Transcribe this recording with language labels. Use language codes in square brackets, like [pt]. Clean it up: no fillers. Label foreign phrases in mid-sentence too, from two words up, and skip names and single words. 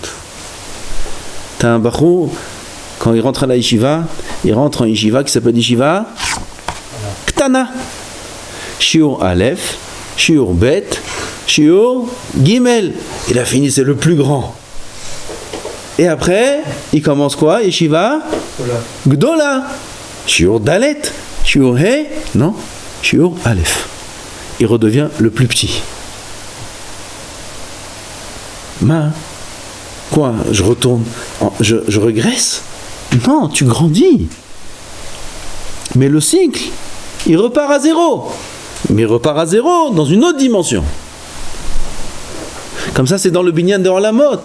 [fr] T'as un bachou, quand il rentre à la yeshiva, il rentre en yeshiva qui s'appelle [he] ישיבה קטנה. שיעור אלף, שיעור בית, שיעור גימל. [fr] Il a fini, c'est le plus grand. Et après, il commence quoi? [he] ישיבה גדולה. שיעור דלת. שיעור ה״א. Non. שיעור אלף. [fr] Il redevient le plus petit. Quoi? Je retourne, je régresse? Non, tu grandis. Mais le cycle, il repart à zéro. Mais il repart à zéro dans une autre dimension. Comme ça, c'est dans le binyan de Olamot.